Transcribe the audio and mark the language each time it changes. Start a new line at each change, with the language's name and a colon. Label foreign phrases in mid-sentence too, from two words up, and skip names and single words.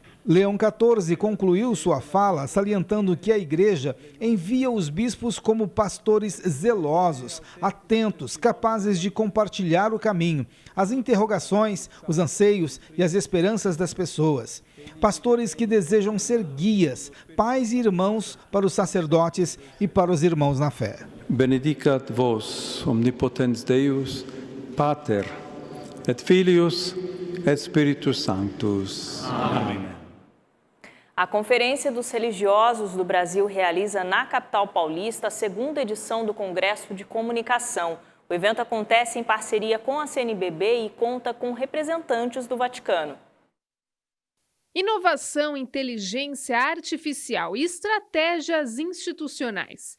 Portuguese: Leão XIV concluiu sua fala salientando que a Igreja envia os bispos como pastores zelosos, atentos, capazes de compartilhar o caminho, as interrogações, os anseios e as esperanças das pessoas. Pastores que desejam ser guias, pais e irmãos para os sacerdotes e para os irmãos na fé.
Latin: Benedicat vos, omnipotens Deus, Pater, et Filius, et Spiritus Sanctus.
Portuguese: Amém. A Conferência dos Religiosos do Brasil realiza na capital paulista a 2ª edição do Congresso de Comunicação. O evento acontece em parceria com a CNBB e conta com representantes do Vaticano. Inovação, inteligência artificial e estratégias institucionais.